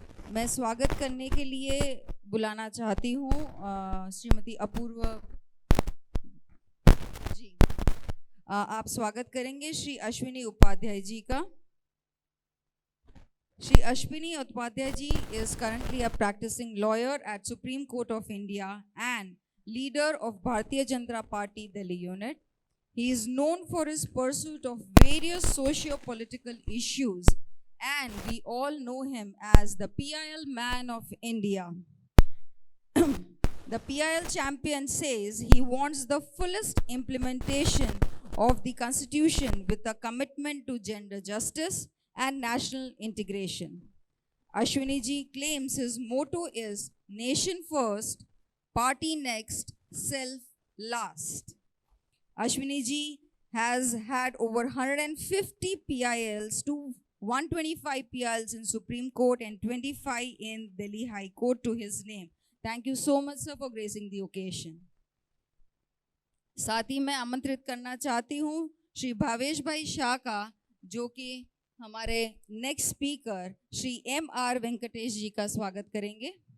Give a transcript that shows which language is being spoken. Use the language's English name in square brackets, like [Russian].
[Hindi] मैं स्वागत करने के लिए बुलाना चाहती हूँ श्रीमती अपूर्व जी। आप स्वागत करेंगे श्री अश्विनी उपाध्याय जी का। [English] Shri Ashwani Upadhyay ji is currently a practicing lawyer at Supreme Court of India and leader of Bharatiya Janata Party Delhi unit. He is known for his pursuit of various socio-political issues, and we all know him as the PIL man of India. The PIL champion says he wants the fullest implementation of the Constitution with a commitment to gender justice and national integration. Ashwani ji claims his motto is nation first, party next, self last. Ashwani ji has had over 150 PILs to 125 PILs in Supreme Court and 25 in Delhi High Court to his name. Thank you so much, sir, for gracing the occasion. [Hindi] साथ ही मैं आमंत्रित करना चाहती हूँ श्री भावेश भाई शाह का, जो कि हमारे next speaker Shri M R Venkatesh जी का स्वागत करेंगे।